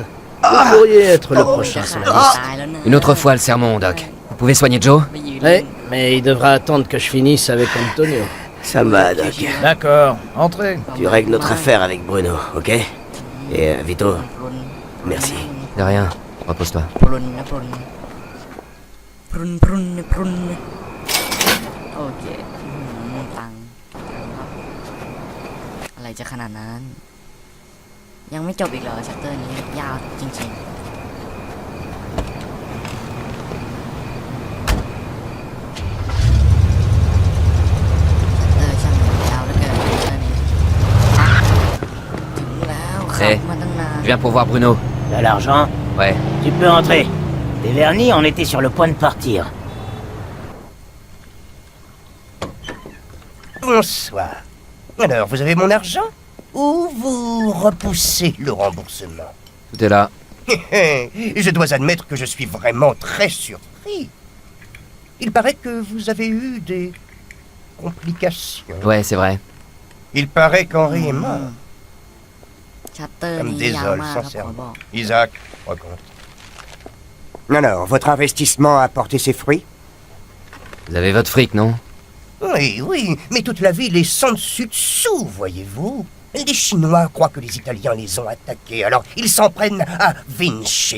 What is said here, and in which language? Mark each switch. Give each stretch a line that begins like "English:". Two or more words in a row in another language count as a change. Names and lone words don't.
French: Vous pourriez être le prochain sur la liste. Une autre fois le sermon, Doc. Vous pouvez soigner Joe? Oui, mais il devra attendre que je finisse avec Antonio. Ça me va, Doc. D'accord, entrez. Tu règles notre affaire avec Bruno, ok? Et Vito, merci. De rien. Repose-toi.
Thai: พรุนนะพรุนพรุนพรุนพรุนโอเคตังอะไรจะขนาดนั้น ยังไม่จบอีกเหรอชัปเตอร์นี้ยาวจริงๆช่างยาวเหลือเกินชัปเตอร์นี้ถึงแล้วขับมาตั้งนาน
French: Je viens pour voir Bruno. De l'argent? Ouais. Tu peux entrer. Les vernis, on était sur le point de partir. Bonsoir. Alors, vous avez mon argent? Ou vous repoussez le remboursement? Tout est là. Je dois admettre que je suis vraiment très surpris. Il paraît que vous avez eu des complications. Ouais, c'est vrai. Il paraît qu'Henri est mort.
Thai: ชัตเตอร์
French: Ça me
Thai: นี้ยาว
French: désole,
Thai: มากครับขอ
French: sincèrement.
Thai: บอก
French: Isaac, raconte. Alors, votre investissement a porté ses fruits? Vous avez votre fric, non? Oui, mais toute la ville est sans dessus-dessous, voyez-vous. Les Chinois croient que les Italiens les ont attaqués, alors ils s'en prennent à Vinci.